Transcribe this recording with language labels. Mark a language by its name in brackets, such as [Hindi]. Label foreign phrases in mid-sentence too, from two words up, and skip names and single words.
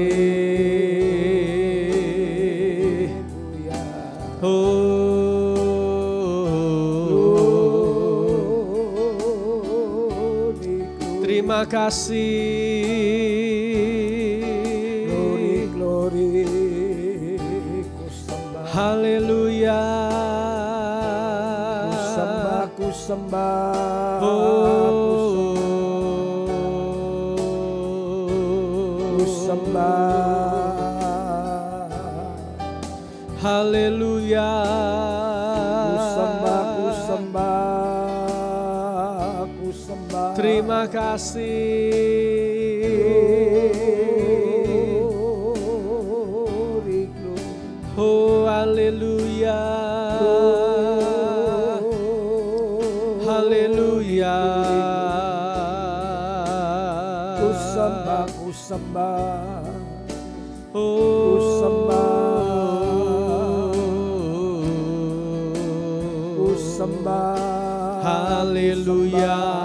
[Indonesian] Haleluya. Terima kasih. [English] Glory, glory, [Indonesian] ku sembah. Haleluya. Ku sembah, ku sembah, ku sembah. Haleluya. Ku sembah, ku sembah, ku sembah. Terima kasih. [English] Glory, glory. [Indonesian] Oh, haleluya. Haleluya. Ku sembah, ku sembah, Oh, ku sembah. haleluya.